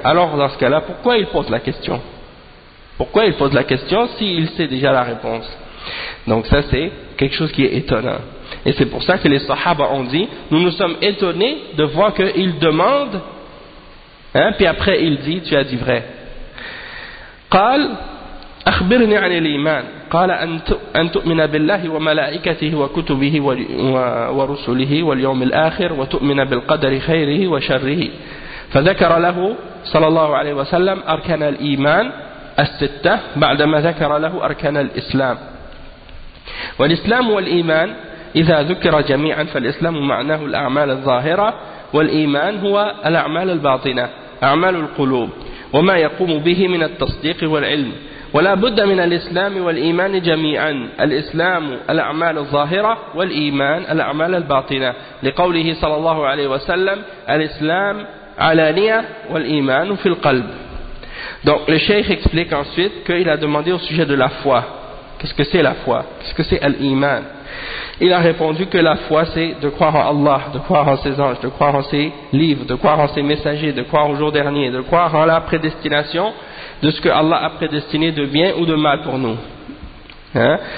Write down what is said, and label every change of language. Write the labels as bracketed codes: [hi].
[fr] Alors dans ce cas-là, pourquoi il pose la question? Pourquoi il pose la question s'il sait déjà la réponse? Donc ça c'est quelque chose qui est étonnant. Et c'est pour ça que les sahaba ont dit, nous nous sommes étonnés de voir qu'il demande, hein, puis après il dit, tu as dit vrai. [ar] قال أخبرني عن الإيمان قال أن تؤمن بالله وملائكته وكتبه ورسله واليوم الآخر وتؤمن بالقدر خيره وشره فذكر له صلى الله عليه وسلم أركان الإيمان الستة بعدما ذكر له أركان الإسلام والإسلام والإيمان إذا ذكر جميعا فالإسلام معناه الأعمال الظاهرة والإيمان هو الأعمال الباطنة أعمال القلوب وما يقوم به من التصديق والعلم ولا بد من الإسلام والإيمان جميعا الإسلام الأعمال الظاهرة والإيمان الأعمال الباطنة لقوله صلى الله عليه وسلم الإسلام علانية والإيمان في القلب. [fr] Donc le cheikh explique ensuite qu'il a demandé au sujet de la foi. Qu'est-ce que c'est la foi? Qu'est-ce que c'est al-iman? Il a répondu que la foi c'est de croire en Allah, de croire en ses anges, de croire en ses livres, de croire en ses messagers, de croire au jour dernier, de croire en la prédestination, de ce que Allah a prédestiné de bien ou de mal pour nous. Hein?